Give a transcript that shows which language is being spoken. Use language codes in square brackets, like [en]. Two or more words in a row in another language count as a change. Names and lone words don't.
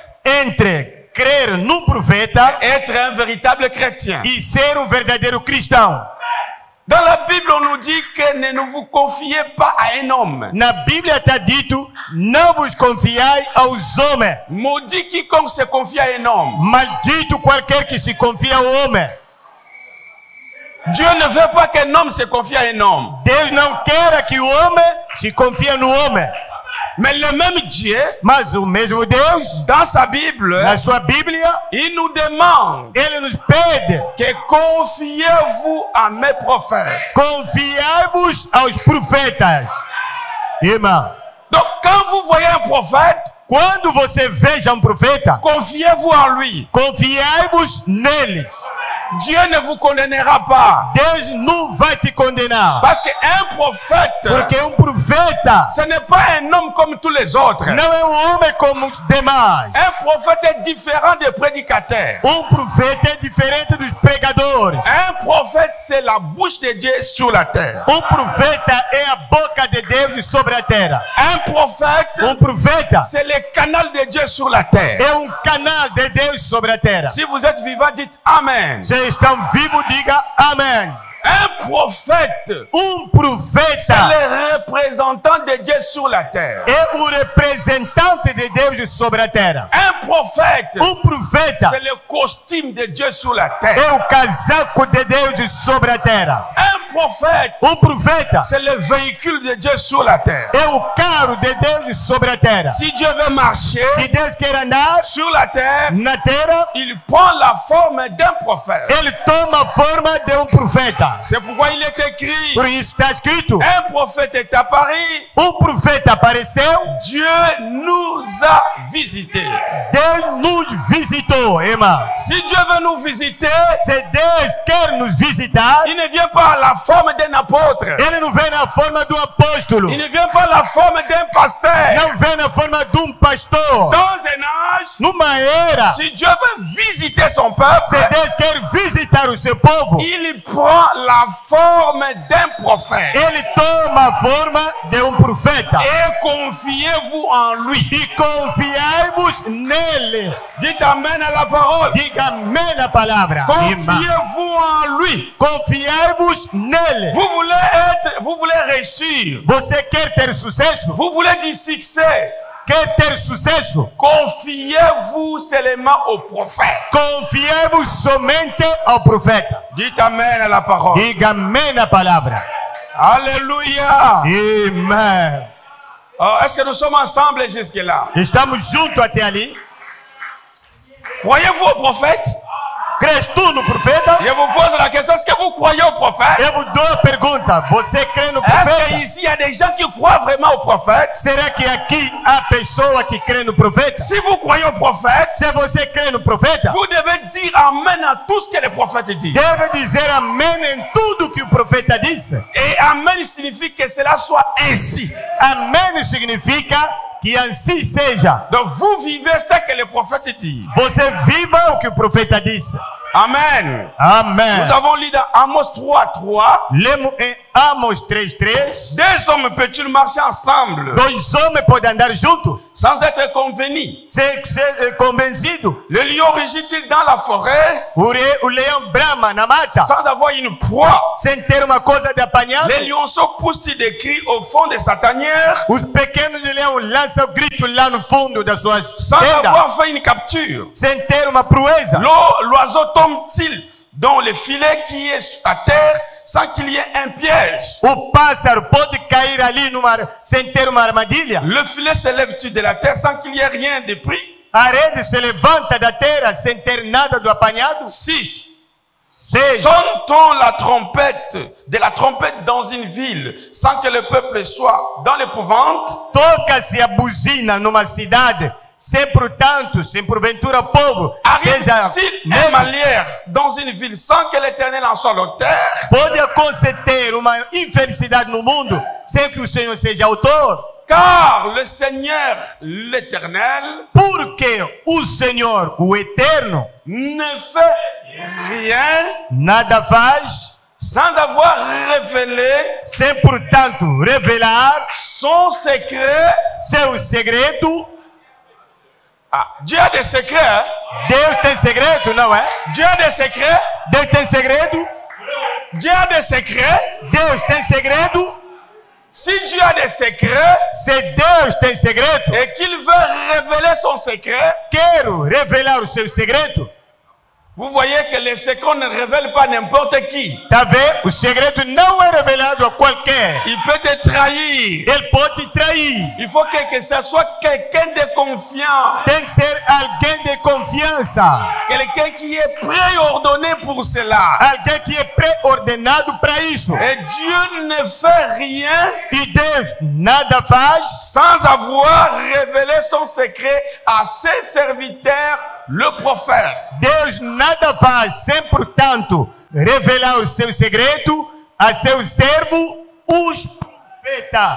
[pt] entre crer num profeta [fr] et être un véritable chrétien. [pt] e ser verdadeiro cristão. [fr] Dans la Bible, on nous dit que ne vous confiez pas à un homme. [pt] Na Bíblia está dito: não vos confiai aos homens. [fr] Maudit quiconque se confie à un homme. [pt] Maldito qualquer que se confia ao homem. [fr] Dieu ne veut pas qu'un homme se confie à un homme. [pt] Deus não quer que o homem se confie no homem. [fr] Mais le même Dieu, [pt] Mas o mesmo Deus, [fr] dans sa Bible, [pt] na sua Bíblia, [fr] il nous demande [pt] ele nos pede: [fr] que confiez-vous à mes prophètes. [pt] confiai-vos aos profetas. Irmão, [fr] Donc quand vous voyez un prophète, [pt] Quando você veja um profeta, [fr] confiez-vous en lui. [pt] confiai-vos neles. [fr] Dieu ne vous condamnera pas. [pt] Deus não vai te condenar. [fr] Parce qu'un prophète, [pt] Porque profeta [fr] ce n'est pas un homme comme tous les autres. [pt] não é homem como os demais. [fr] Un prophète est différent des prédicateurs. [pt] Profeta é diferente dos pregadores. [fr] Un prophète, c'est la bouche de Dieu sur la terre. [pt] Profeta é a boca de Deus sobre a terra. [fr] Un prophète, [pt] Profeta [fr] c'est le canal de Dieu sur la terre. [pt] é canal de Deus sobre a terra. [fr] Si vous êtes vivant, dites Amen. [pt] Se estão vivos, diga amém. [fr] Un prophète, c'est [pt] Profeta [fr] le représentant de Dieu sur la terre. [pt] é representante de Deus sobre a terra. [fr] Un prophète, [pt] Profeta [fr] c'est le costume de Dieu sur la terre. [pt] é casaco de Deus sobre a terra. [fr] Un prophète, [pt] Profeta [fr] c'est le véhicule de Dieu sur la terre. [pt] é carro de Deus sobre a terra. [fr] Si Dieu veut marcher [pt] Se Deus quer andar [fr] sur la terre, [pt] na terra, [fr] il prend la forme d'un prophète. [pt] ele toma a forma de profeta. [fr] C'est pourquoi il est écrit, [pt] Por isso está escrito: [fr] un prophète est apparu, [pt] profeta apareceu, [fr] Dieu nous a visités. [pt] Deus nos visitou, irmão. [fr] Si Dieu veut nous visiter, [pt] Se Deus quer nos visitar, [fr] il ne vient pas à la forme d'un apôtre. [pt] ele não vem na forma do apóstolo, [fr] Il ne vient pas à la forme d'un pasteur. [pt] não vem na forma de pastor. [fr] Dans un âge, [pt] Numa era, [fr] si Dieu veut visiter son peuple, [pt] se Deus quer visitar o seu povo, [fr] il prend la forme d'un prophète. [pt] ele toma a forma de profeta. [fr] Et confiez-vous en lui. [pt] E confiai-vos nele. [fr] Dites Amen à la parole. [pt] Diga amém na palavra. Irmã. [fr] Confiez-vous en lui. [pt] Confiai-vos nele. [fr] Vous voulez réussir. [pt] Você quer ter sucesso? [fr] Vous voulez du succès. [pt] Quer ter sucesso? [fr] Confiez-vous seulement au prophète. [pt] Confiai-vos somente ao profeta. [fr] Dites Amen à la parole. [pt] Diga amém na palavra. [fr] Alléluia. [pt] Amém. [fr] Oh, est-ce que nous sommes ensemble jusque-là? [pt] Estamos juntos até ali. [fr] Croyez-vous au prophète? [pt] Crês tu no profeta? [fr] Je vous pose la question, est-ce que vous croyez au prophète? [pt] Eu vos dou a pergunta. Você crê no [fr] Est-ce [pt] profeta? [fr] qu'ici il y a des gens qui croient vraiment au prophète? [pt] Será que aqui há pessoa que crê no profeta? [fr] Si vous croyez au prophète, [pt] Se você crê no profeta, [fr] vous devez dire Amen à tout ce que le prophète dit. [pt] deve dizer amém em tudo que o profeta disse. [fr] Et Amen signifie que cela soit ainsi. [pt] Amém significa que assim seja. [fr] Donc vous vivez ce que le prophète dit. [pt] Você viva o que o profeta disse. [fr] Amen. [pt] Amém. [fr] Nous avons lu dans Amos 3:3. [pt] Lemos em Amos 3:3. [fr] Deux hommes peuvent-ils marcher ensemble [pt] Dois homens podem andar juntos [fr] sans être convenus? [pt] sem ser convencidos. [fr] Le lion rugit-il dans la forêt [pt] O leão brama na mata [fr] sans avoir une proie? [pt] sem ter uma coisa de apanhar. [fr] Les lionceaux poussent-ils des cris au fond de sa tanière [pt] Os pequenos de leão lançam grito lá no fundo das suas [fr] sans [pt] tendas [fr] avoir fait une capture? [pt] sem ter uma proeza. [fr] L'oiseau tombe-t-il dans le filet qui est à terre sans qu'il y ait un piège? [pt] O pássaro pode cair ali sem ter uma armadilha. [fr] Le filet se lève-t-il de la terre sans qu'il y ait rien de pris? [pt] A rede se levanta da terra sem ter nada do apanhado. [fr] 6. [pt] 6. [fr] Sonne-t-on de la trompette dans une ville sans que le peuple soit dans l'épouvante? [pt] Toca-se a buzina numa cidade sem, portanto, sem porventura o povo seja [fr] Arrive-t-il un malheur dans une ville sans que l'Éternel en soit l'auteur? [pt] pode acontecer uma infelicidade no mundo sem que o Senhor seja autor? [fr] Car le Seigneur, l'Éternel, [pt] Porque o Senhor, o Eterno, [fr] ne fait rien [pt] nada faz [fr] sans avoir révélé [pt] sem, portanto, revelar [fr] son secret. [pt] seu segredo. [fr] Ah, Dieu a des secrets. Hein? [pt] Deus tem segredo, não é? [fr] Dieu a des secrets. [pt] Deus tem segredo. [fr] Dieu a des secrets. [pt] Deus tem segredo. [fr] Si Dieu a des secrets [pt] Se Deus tem segredo, [fr] et qu'il veut révéler son secret, [pt] quero revelar o seu segredo. [fr] Vous voyez que les secrets ne révèlent pas n'importe qui. [pt] Tá vendo? O segredo não é revelado a qualquer. [fr] Il peut te trahir. [pt] Ele pode te trair. [fr] Il faut que ce soit quelqu'un de confiance. [pt] Tem que ser alguém de confiança. [fr] Quelqu'un qui est préordonné pour cela. [pt] Alguém que é pré-ordenado para isso. [fr] Et Dieu ne fait rien [pt] E Deus nada faz [fr] sans avoir révélé son secret à ses serviteurs, le prophète. [pt] Deus nada faz sem, portanto, revelar o seu segredo a seu servo, os profetas.